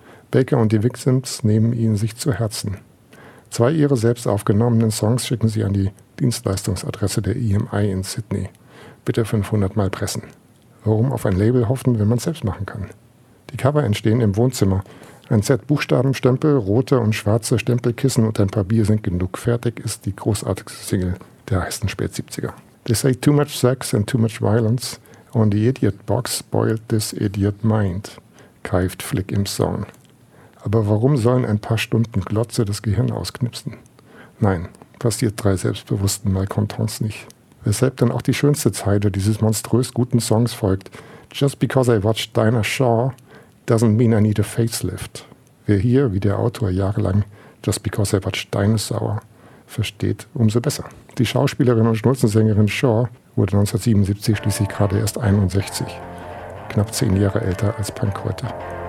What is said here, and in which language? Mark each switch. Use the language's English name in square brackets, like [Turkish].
[German] Baker und die Victims nehmen ihn sich zu Herzen. 2 ihre selbst aufgenommenen Songs schicken sie an die Dienstleistungsadresse der EMI in Sydney. Bitte 500 Mal pressen. Warum auf ein Label hoffen, wenn man es selbst machen kann? Die Cover entstehen im Wohnzimmer. Ein Set Buchstabenstempel, rote und schwarze Stempelkissen und ein paar Bier sind genug. Fertig ist die großartigste Single der heißen Spät-70er. [English] They say too much sex and too much violence on the idiot box spoiled this idiot mind, [German] keift Flick im Song. Aber warum sollen ein paar Stunden Glotze das Gehirn ausknipsen? Nein, passiert 3 selbstbewussten Malcontents nicht. Weshalb dann auch die schönste Zeile dieses monströs guten Songs folgt. [English] Just because I watched Dinah Shore doesn't mean I need a facelift. [German] Wer hier, wie der Autor jahrelang, [English] just because I watched Dinosaur [German] versteht, umso besser. Die Schauspielerin und Schnulzensängerin Shore wurde 1977 schließlich gerade erst 61. Knapp 10 Jahre älter als Punk heute.